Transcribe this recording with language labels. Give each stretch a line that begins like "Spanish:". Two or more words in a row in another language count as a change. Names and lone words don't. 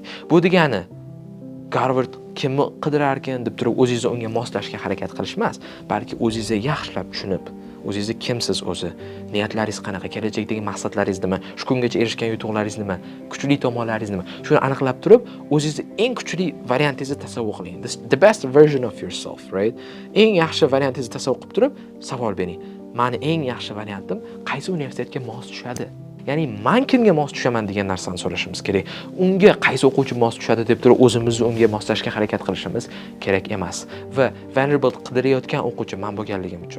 Uzbek: Bu degani Garvard kimni qidirar ekan deb turib o'zingizni unga moslashga harakat qilish emas, balki o'zingizni yaxshilab tushunib, o'zingizni kimsiz o'zi, niyatlaringiz qanaqa, kelajakdagi maqsadlaringiz nima, shu kungacha erishgan yutuqlaringiz nima, kuchli tomonlaringiz nima, shuni aniqlab turib, o'zingizni eng kuchli variantingizni tasavvur qiling.
English: The best version of yourself, right?
Uzbek: Eng yaxshi variantingizni tasavvur qilib turib, savol bering. Meni eng yaxshi variantim qaysi universitetga mos tushadi? Ya'ni men kimga mos tushaman degan narsani so'rashimiz kerak. Unga qaysi o'quvchi mos tushadi deb turib o'zimizni unga moslashga harakat qilishimiz kerak emas. Va Vanderbilt qidirayotgan o'quvchi men bo'lganligim uchun.